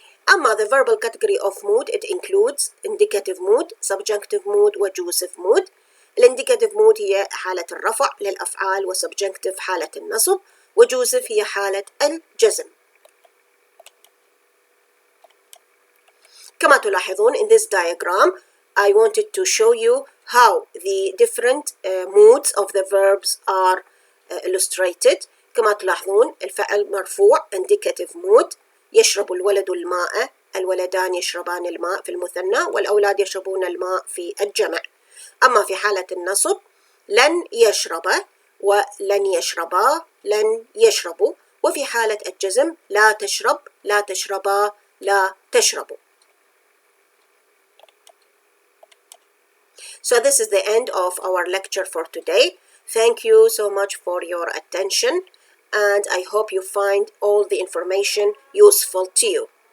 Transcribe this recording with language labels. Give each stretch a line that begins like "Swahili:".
English: أما the verbal category of mood it includes indicative mood، subjunctive mood وjussive mood.
Arabic: indicative mood هي حالة الرفع للأفعال، وsubjunctive حالة النصب، وjussive هي حالة الجزم. كما تلاحظون
English: in this diagram I wanted to show you how the different moods of the verbs are illustrated.
Arabic: كما تلاحظون الفعل مرفوع indicative mood، يشرب الولد الماء، الولدان يشربان الماء في المثنى، والأولاد يشربون الماء في الجمع. أما في حالة النصب لن يشرب ولن يشربا لن يشربوا. وفي حالة الجزم لا تشرب لا تشربا لا تشربوا.
English: So this is the end of our lecture for today. Thank you so much for your attention, and I hope you find all the information useful to you.